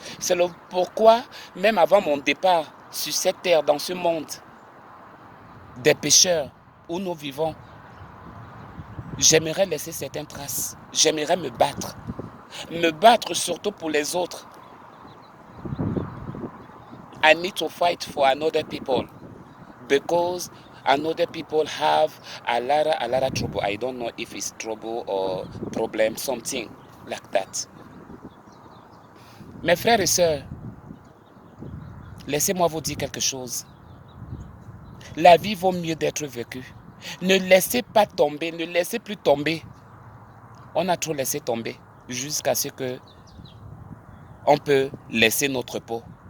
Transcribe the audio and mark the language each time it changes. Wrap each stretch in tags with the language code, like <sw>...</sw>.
<fr>C'est pourquoi, même avant mon départ sur cette terre, dans ce monde des pécheurs où nous vivons, j'aimerais laisser certaines traces. J'aimerais me battre. Me battre surtout pour les autres.</fr> <en>I need to fight for another people because another people have a lot of trouble. I don't know if it's trouble or problem, something like that.</en> <fr>Mes frères et sœurs, laissez-moi vous dire quelque chose. La vie vaut mieux d'être vécue. Ne laissez pas tomber, ne laissez plus tomber. On a trop laissé tomber jusqu'à ce que on peut laisser notre peau.</fr>